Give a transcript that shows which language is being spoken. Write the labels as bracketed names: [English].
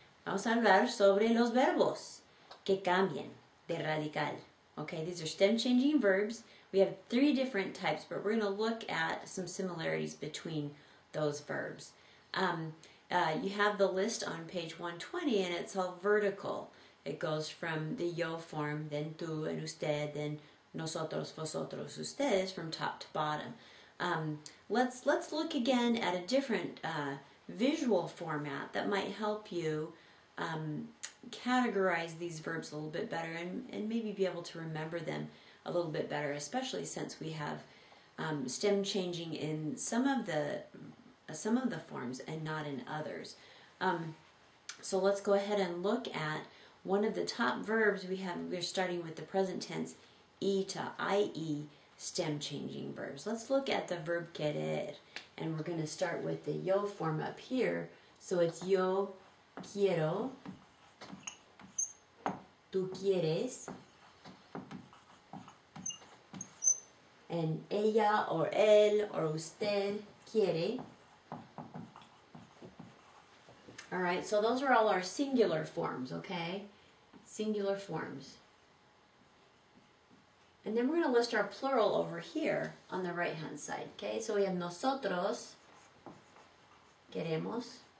[Spanish] Vamos a hablar sobre los verbos que cambian de radical. [English] Okay, these are stem changing verbs. We have 3 different types, but we're going to look at some similarities between those verbs. You have the list on page 120, and it's all vertical. It goes from the yo form, then tú and usted, then nosotros, vosotros, ustedes, from top to bottom. Let's look again at a different visual format that might help you categorize these verbs a little bit better and maybe be able to remember them a little bit better, especially since we have stem changing in some of the forms and not in others. So let's go ahead and look at one of the top verbs we have. We're starting with the present tense E to IE stem changing verbs. Let's look at the verb querer, and we're going to start with the yo form up here. So it's yo quiero, tú quieres, and ella or él or usted quiere. All right, so those are all our singular forms, okay? Singular forms. And then we're going to list our plural over here on the right-hand side, okay? So we have nosotros, queremos.